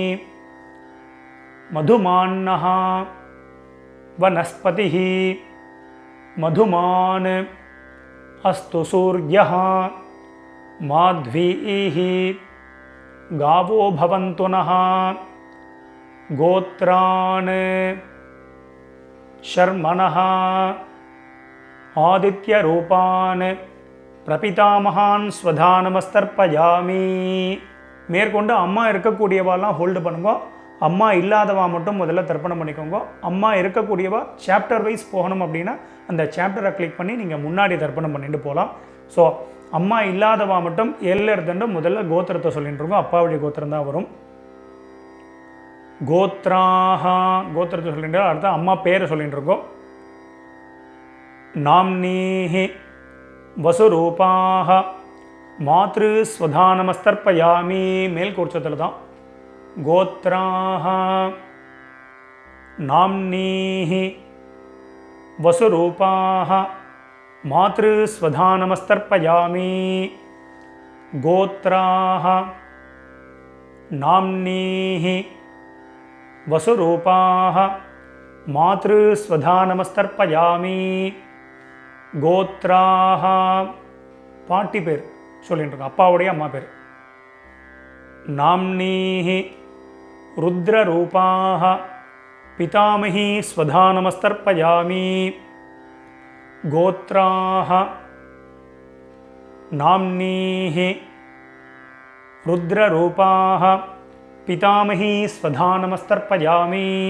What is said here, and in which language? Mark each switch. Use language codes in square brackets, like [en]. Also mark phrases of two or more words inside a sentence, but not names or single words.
[sa] मधुमान्नः वनस्पतिः मधुमान् अस्तु सूर्यः माध्वीः गावो भवन्तु नः गोत्रान् शर्मणः आदित्यरूपान् प्रपितामहान् स्वधानमस्तर्पयामि. [ta] மேற்கொண்டு அம்மா இருக்கக்கூடியவாலாம் ஹோல்டு பண்ணுங்க, அம்மா இல்லாதவா மட்டும் முதல்ல தர்ப்பணம் பண்ணிக்கோங்க. அம்மா இருக்கக்கூடியவா [en] chapter wise [ta] போகணும் அப்படின்னா அந்த சாப்டரை கிளிக் பண்ணி நீங்கள் முன்னாடி தர்ப்பணம் பண்ணிட்டு போகலாம். ஸோ அம்மா இல்லாதவா மட்டும் எல்ல இருந்துட்டு முதல்ல கோத்திரத்தை சொல்லிட்டு இருக்கோம். அப்பாவுடைய கோத்திரம் தான் வரும். கோத்ராஹா கோத்திரத்தை சொல்லிட்டு அடுத்த அம்மா பேரை சொல்லிட்டு இருக்கோம். [sa] நாம்னீஹி वसुरूपाः मातृस्वधानमस्तर्पयामि. [ta] மேல் கோட்சத்தில் தான் [sa] गोत्राः नाम्नीः वसुरूपाः मातृस्वधानमस्तर्पयामि. गोत्राः नाम्नीः वसुरूपाः मातृस्वधानमस्तर्पयामि. [ta] गोत्राः பாட்டி பேர் சொல்லிட்டு இருக்கோம், அப்பாவுடைய அம்மா பேர். [sa] नाम्नीः रुद्ररूपाः पितामही स्वधा नमस्तर्पयामि. गोत्राः नाम्नीः रुद्ररूपाः पितामही स्वधा नमस्तर्पयामि.